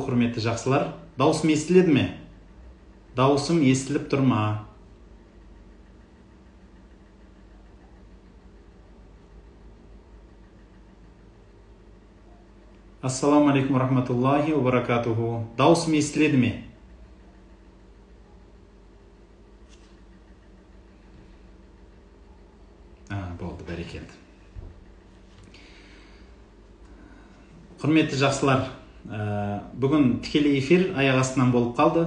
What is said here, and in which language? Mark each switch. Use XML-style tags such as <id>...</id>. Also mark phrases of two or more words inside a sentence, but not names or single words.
<kk>Құрметті жақсылар, дауысым естіледі ме? Дауысым естіліп тұр ма?</kk> <ar>السلام عليكم ورحمة الله وبركاته.</ar> <kk>Дауысым естіледі ме? Болды, бәрекелді. Құрметті жақсылар, бүгін тікелей эфир аяқ астынан болып қалды.</kk>